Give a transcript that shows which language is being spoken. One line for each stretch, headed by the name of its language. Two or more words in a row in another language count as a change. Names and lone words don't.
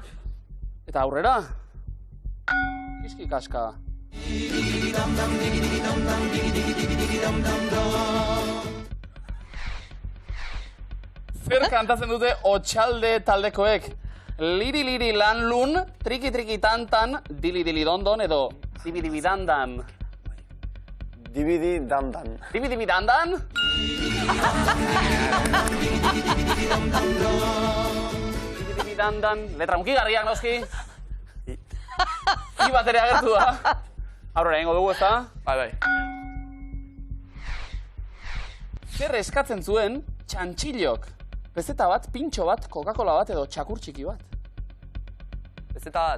Basque: Eta aurrera. Kiski kaska. Zer kantatzen dute Otxalde taldekoek? Liri liri lan lun, triki triki tantan, dili dili dondon edo dibi dibi dandan. Dibidi dandan. Dibi dibi dandan? Dibi dibi dandan. Letra mukigarriak noski. I bat ere agertu da. Aurrera ingo dugu ezta? Bai. Zer eskatzen zuen txantxillok? Pezeta bat, pintxo bat, Coca-Cola bat edo txakur txiki bat? Pezeta bat.